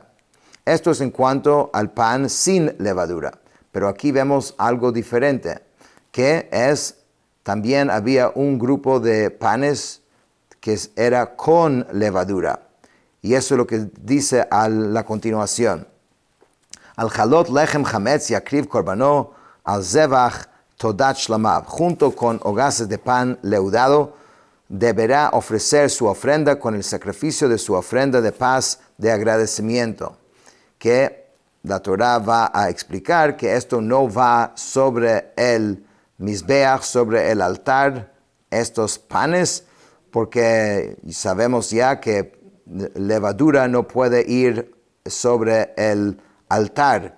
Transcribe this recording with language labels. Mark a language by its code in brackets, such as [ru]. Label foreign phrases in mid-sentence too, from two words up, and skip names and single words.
[es] Esto es en cuanto al pan sin levadura. Pero aquí vemos algo diferente, que es, también había un grupo de panes que era con levadura. Y eso es lo que dice a la continuación. [he] על חלות לחם חמץ יקריב קרבנו על זבח תודת שלמיו. [es] Junto con hogazas de pan leudado, deberá ofrecer su ofrenda con el sacrificio de su ofrenda de paz de agradecimiento. Que la Torah va a explicar que esto no va sobre el mizbeach, sobre el altar, estos panes, porque sabemos ya que levadura no puede ir sobre el altar.